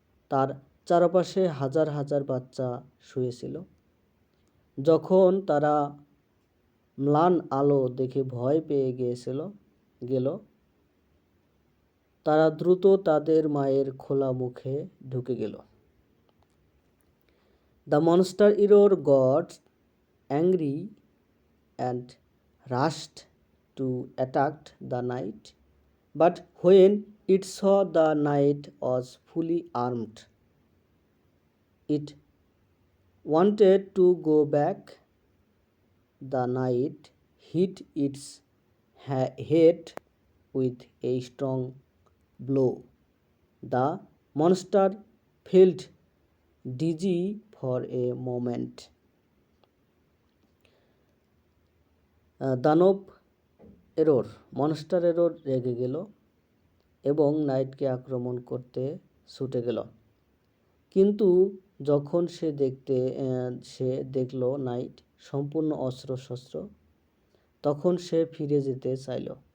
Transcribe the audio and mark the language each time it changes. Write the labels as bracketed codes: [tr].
[bn] তার চারপাশে হাজার হাজার বাচ্চা শুয়েছিল। যখন তারা ম্লান আলো দেখে ভয় পেয়ে গেল, তারা দ্রুত তাদের মায়ের খোলা মুখে ঢুকে গেল। [en] The monster error got angry and rushed to attack the knight. But when it saw the knight was fully armed, it wanted to go back. The knight hit its head with a strong blow. The monster felt dizzy for a moment. [bn] দানব error, monster error রেগে গেল এবং নাইটকে আক্রমণ করতে ছুটে গেল। কিন্তু যখন সে দেখল নাইট সম্পূর্ণ অস্ত্রশস্ত্র, তখন সে ফিরে যেতে চাইল।